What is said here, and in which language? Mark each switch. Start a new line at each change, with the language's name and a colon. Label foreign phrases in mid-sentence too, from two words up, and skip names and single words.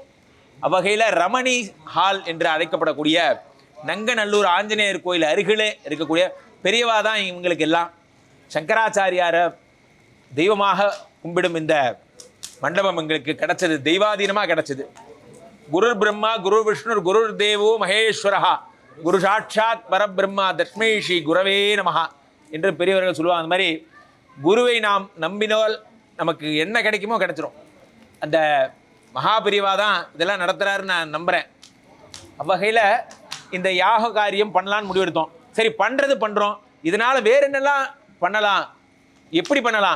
Tamil: அவ்வகையில் ரமணி ஹால் என்று அழைக்கப்படக்கூடிய நங்கநல்லூர் ஆஞ்சநேயர் கோயில் அருகிலே இருக்கக்கூடிய பெரியவா தான் இவங்களுக்கு எல்லாம். சங்கராச்சாரியாரை தெய்வமாக கும்பிடும் இந்த மண்டபம் எங்களுக்கு கிடைச்சது, தெய்வாதீனமாக கிடைச்சது.
Sanskrit: गुरु ब्रह्मा गुरु विष्णु गुरु देवो महेश्वरः गुरु साक्षात् परब्रह्म तस्मै श्री गुरवे नमः
Tamil: என்று பெரியவர்கள் சொல்லுவாங்க. அந்த மாதிரி குருவை நாம் நம்பினால் நமக்கு என்ன கிடைக்குமோ கிடைச்சிரும். அந்த மகாபிரிவா தான் இதெல்லாம் நடத்துகிறாருன்னு நான் நம்புகிறேன். அவ்வகையில் இந்த யாக காரியம் பண்ணலான்னு முடிவெடுத்தோம். சரி, பண்ணுறோம். இதனால் வேறு என்னெல்லாம் பண்ணலாம், எப்படி பண்ணலாம்?